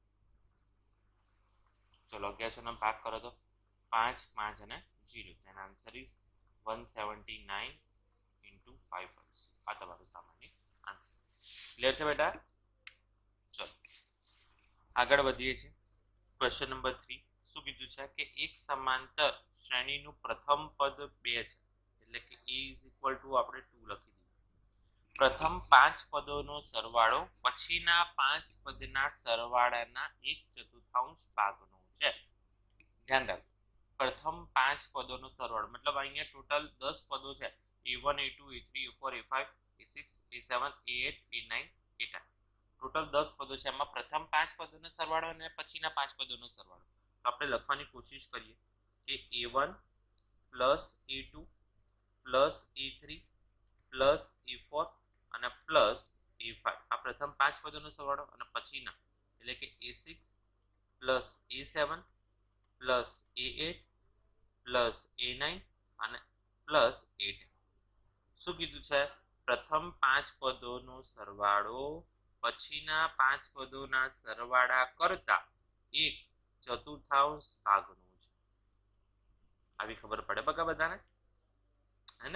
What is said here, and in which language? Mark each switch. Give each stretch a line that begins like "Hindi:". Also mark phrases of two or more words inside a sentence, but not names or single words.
Gujarati: ચલો 1100 નો ભાગ કરો તો 5 5 અને 0 તેનો
English: answer is
Gujarati: 179 into 5 આ તમારો સામાન્ય
English: answer clear
Gujarati: છે બેટા ચલો આગળ વધીએ છીએ
English: question number
Gujarati: 3 શું કીધું છે કે એક સમાંતર શ્રેણીનું પ્રથમ પદ 2 છે એટલે કે a
English: is equal to
Gujarati: આપણે 2 લખી દીધું પ્રથમ 5 પદોનો સરવાળો પછીના 5 પદના સરવાળાના 1/4 ભાગનો છે ધ્યાન રાખો પ્રથમ 5 પદોનો સરવાળો મતલબ અહીંયા ટોટલ 10 પદો છે a1 a2 a3 a4 a5 a6 a7 a8 a9 a10 ટોટલ 10 પદો છે એમાં પ્રથમ 5 પદોનો સરવાળો અને પછીના 5 પદોનો સરવાળો તો આપણે લખવાની કોશિશ કરીએ કે a1 plus a2 plus a3 plus a4 અને plus a5 આ પ્રથમ 5 પદોનો સરવાળો અને પછીના એટલે કે a6 plus a7 plus a8 plus a9 અને plus a10 શું કીધું છે પ્રથમ 5 પદોનો સરવાળો પછીના 5 પદોના સરવાળા કરતા 1/4 ભાગનો છે આવી ખબર પડે બકા બધાને એને